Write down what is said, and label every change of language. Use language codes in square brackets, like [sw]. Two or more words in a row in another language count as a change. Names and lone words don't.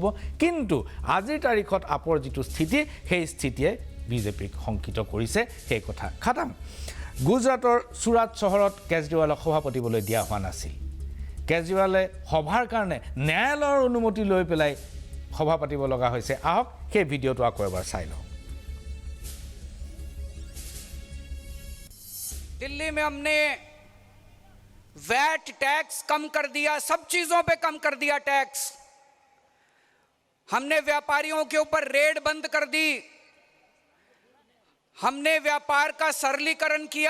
[as] কিন্তু আজিৰ তাৰিখত আপৰ যিটো স্থিতি, সেই স্থিতিয়ে বিজেপিক শংকিত কৰিছে, সেই কথা খাটাং। গুজৰাটৰ চুৰাট চহৰত কেজৰিৱালক সভা পাতিবলৈ দিয়া হোৱা নাছিল। কেজৰিৱালে সভাৰ কাৰণে ন্যায়ালয়ৰ অনুমতি লৈ পেলাই সভা পাতিব লগা হৈছে। আহক সেই ভিডিঅ'টো আকৌ এবাৰ চাই লওঁ। [hi] दिल्ली में हमने वैट टैक्स कम कर दिया, सब चीजों पे कम कर दिया टैक्स। हमने व्यापारियों के ऊपर रेड बंद कर दी। हमने व्यापार का सरलीकरण किया।